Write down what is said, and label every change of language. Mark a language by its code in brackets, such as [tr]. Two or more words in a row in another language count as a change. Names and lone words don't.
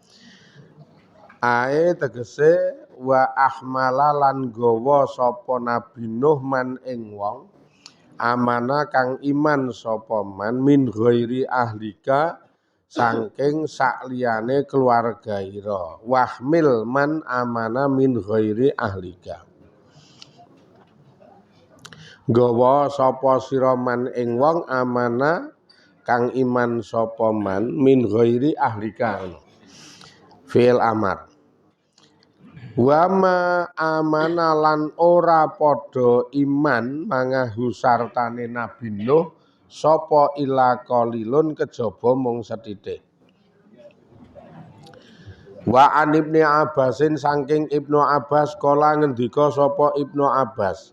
[jv] Ae tegese [ar] واحمل [jv] lan gawa sapa Nabi Nuh man ing wong amana kang iman sapa [ar] من من غير أهلك [jv] saking sakliyane keluarga ira. [ar] واحمل من آمن من غير أهلك. [jv] Gawa sapa sira man ing wong amana kang iman sapa [ar] من من غير أهلك. فعل أمر. وما آمن [jv] lan ora padha iman mangahu sartane Nabi Nuh sapa [ar] إلا قليل [jv] kejaba mung sethithik. [ar] وعن ابن عباس [jv] saking Ibnu Abbas kala ngendika sapa Ibnu Abbas.